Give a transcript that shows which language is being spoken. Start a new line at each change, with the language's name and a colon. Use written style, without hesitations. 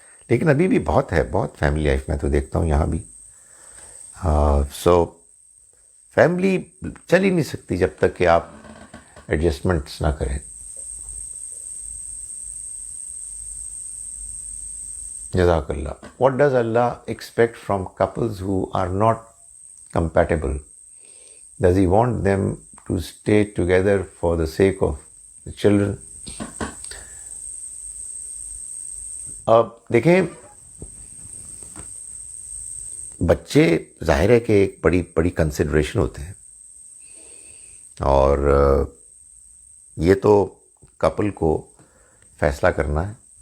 Urdu: لیکن ابھی بھی بہت فیملی لائف میں تو دیکھتا ہوں یہاں بھی. سو فیملی چل ہی نہیں سکتی جب تک کہ آپ ایڈجسٹمنٹس نہ کریں.
English: جزاک اللہ. What does Allah expect from couples who are not compatible? Does he want them to stay together for the sake of the children?
Urdu: اب دیکھیں، بچے ظاہر ہے کہ ایک بڑی کنسیڈریشن ہوتے ہیں، اور یہ تو کپل کو فیصلہ کرنا ہے.